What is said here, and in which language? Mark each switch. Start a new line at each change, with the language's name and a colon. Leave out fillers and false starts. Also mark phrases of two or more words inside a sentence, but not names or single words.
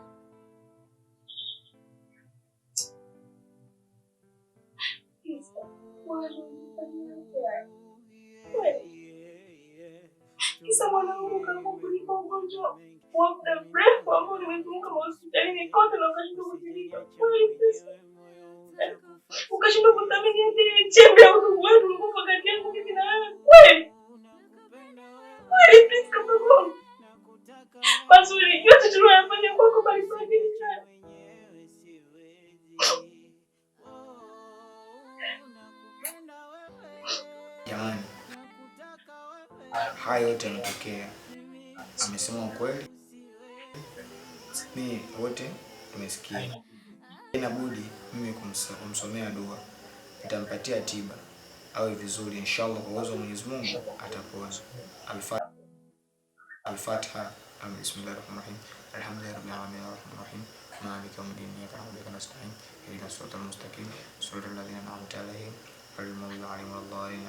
Swahili: Kisa mwanangu kama kulipa ugonjwa wa muda mrefu ambao nimezunguka hospitalini kote na ukashindwa kutibika. Ukashindwa kuthamini hadi chembe ya udugu wetu ulikuwa kati yangu mimi na wewe.
English: Kweli please come on.
Swahili: Mazuri yote tunayofanya kwako bali kwa nini sana? Jamani, haya yote yametokea. Amesema ukweli. Mimi wote tumesikia. Inabudi mimi kumsomea dua. Nitampatia tiba awe vizuri inshallah, kwa uwezo wa Mwenyezi Mungu atapona.
Arabic: Al-Fatiha. بسم الله الرحمن الرحيم. الحمد لله رب العالمين الرحمن الرحيم. مالك يوم الدين. إياك نعبد وإياك نستعين. اهدنا الصراط المستقيم. صراط الذين أنعمت عليهم غير المغضوب عليهم ولا الضالين.